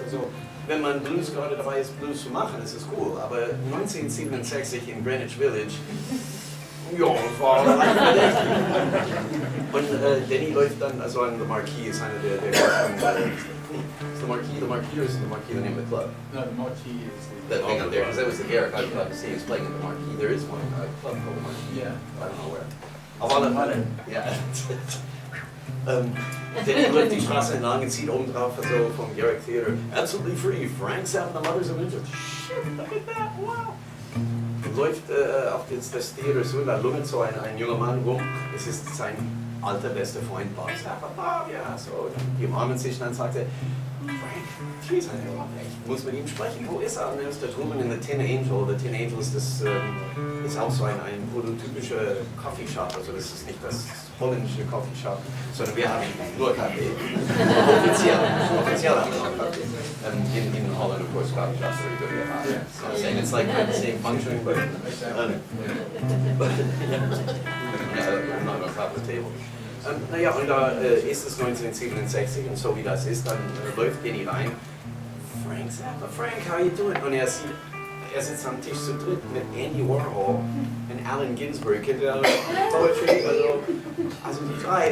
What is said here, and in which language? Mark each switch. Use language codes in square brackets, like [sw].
[de] Also, wenn man Blues gerade dabei ist, Blues zu machen, ist es cool. Aber 1967 in Greenwich Village, ja, das war leicht verdächtig. Und Danny läuft dann, also an The Marquee ist einer der [en] the Marquee is the name of the club? No, the Marquee is That thing up there, because that was the Garrick Club. See, he was playing at the Marquee. There is one club called the Marquee. Yeah. I don't know where. [de] Auf alle Fälle. Ja. Danny läuft die Straße entlang und zieht oben drauf so vom Garrick Theater. [en] Absolutely free. Frank's out the Mothers of Adventure. Shit, look at that, wow. [de] Und läuft auf das Theater so, da lungert so ein junger Mann rum. Es ist sein alter bester Freund Bob Zappa. Bob, ja, so. Die umarmen sich, dann sagt er, Frank, jeez, ich muss mit ihm sprechen. Wo ist er? Und er ist da drüben in The Tin Angel. The Tin Angel ist, ist auch so ein prototypischer Coffee Shop. Also das ist nicht das holländische Coffee Shop, sondern wir haben nur Kaffee. Offiziell haben wir noch Kaffee. [en] In Holland, of course, coffee shops are good. So it's like the same function, but not on top of the table. [de] Naja, und da ist es 1967 und so wie das ist, dann läuft Denny rein. Frank sagt, [en] Frank, how you doing? [de] Und er sitzt am Tisch zu dritt mit Andy Warhol und Allen Ginsberg, kennt ihr Poetry? Also die drei.